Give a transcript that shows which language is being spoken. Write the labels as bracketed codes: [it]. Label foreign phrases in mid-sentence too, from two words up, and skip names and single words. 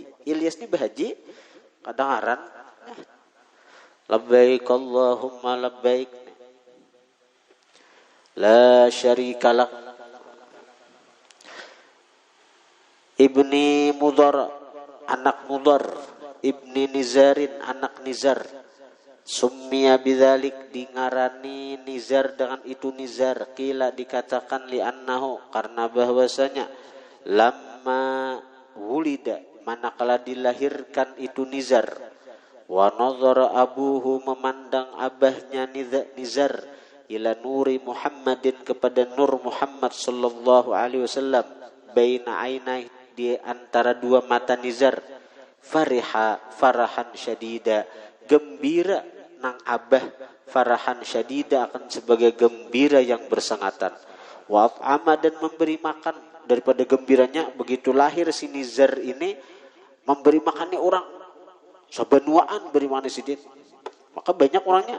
[id] Ilyas ini berhaji, kedengaran [ar] لبيك اللهم لبيك لا شريك لك. [id] Ibni Mudhar anak Mudhar, ibni Nizarin anak Nizar, [ar] سمي بذلك [id] dingarani Nizar dengan itu Nizar, kila dikatakan li'annahu karena bahwasanya [ar] لما ولد [id] manakala dilahirkan itu Nizar, [ar] ونظر أبوه [id] memandang abahnya Nizar [ar] إلى نور محمد [bjn] kepada nur Muhammad [ar] صلى الله عليه وسلم بين عيني [bjn] di antara dua mata Nizar, [ar] فرحا شديدا [bjn] gembira nang abah, [ar] فرحا شديدا [bjn] akan sebagai gembira yang bersangatan, [ar] وأطعم [bjn] dan memberi makan daripada gembiranya begitu lahir si Nizar ini memberi makannya orang sabanuaan beri makan sidin, maka banyak orangnya.